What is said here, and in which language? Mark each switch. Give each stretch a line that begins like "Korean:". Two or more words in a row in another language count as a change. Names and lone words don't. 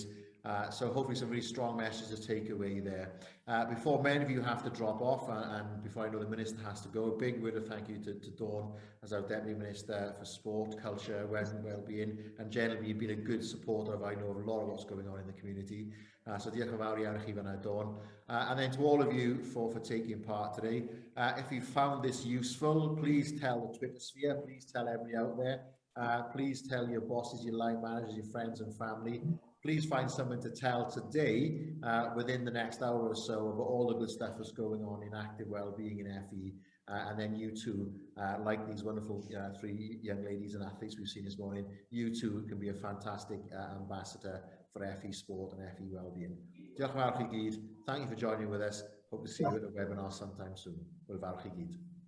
English: So hopefully some really strong messages to take away there. Before many of you have to drop off and before I know the Minister has to go, a big word of thank you to Dawn as our Deputy Minister for Sport, Culture, Wellbeing, and generally you've been a good supporter of, I know, a lot of what's going on in the community.
Welsh: So diolch yn fawr iawn I chi fan'na, Dawn.
English: And then to all of you for taking part today. If you found this useful, please tell the Twitter sphere, please tell everybody out there. Please tell your bosses, your line managers, your friends and family. Please find someone to tell today within the next hour or so about all the good stuff that's going on in active wellbeing in FE. And then you too, like these wonderful 3 young ladies and athletes we've seen this morning, you too can be a fantastic ambassador for FE sport and FE wellbeing.
Welsh: Diolch yn fawr chi gyd.
English: Thank you for joining with us. Hope to see you at the webinar sometime soon.
Welsh: Hwyl fawr chi gyd.